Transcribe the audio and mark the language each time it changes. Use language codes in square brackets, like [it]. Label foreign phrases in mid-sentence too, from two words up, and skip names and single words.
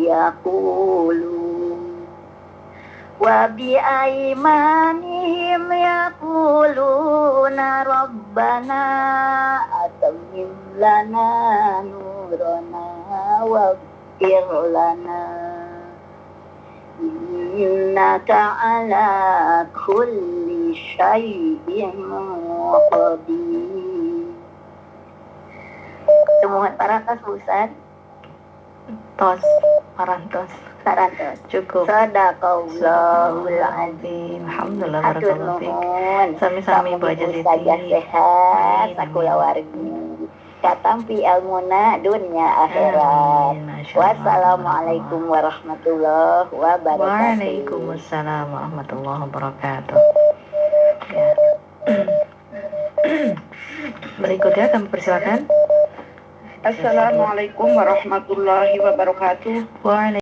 [ar] يقولون ربنا أتمم لنا نورنا واغفر لنا إنك على كل شيء قدير. [su] Semuanya parantos Bu Ustaz. Parantos. [ar] Cukup. صدق الله العظيم. [su] Alhamdulillah, Hatur [ar] بارك الله فيك. [su] nuhun. Sami-sami Bu Haja Saja Siti. sehat, Amin. sakula wargi. Katampi ilmuna dunya akhirat. [ar] آمين، ما شاء الله. والسلام عليكم ورحمة الله وبركاته. وعليكم السلام ورحمة الله وبركاته. [id] Ya. Berikutnya kami persilakan. [ar] السلام عليكم ورحمة الله وبركاته. Waalaikumsalam.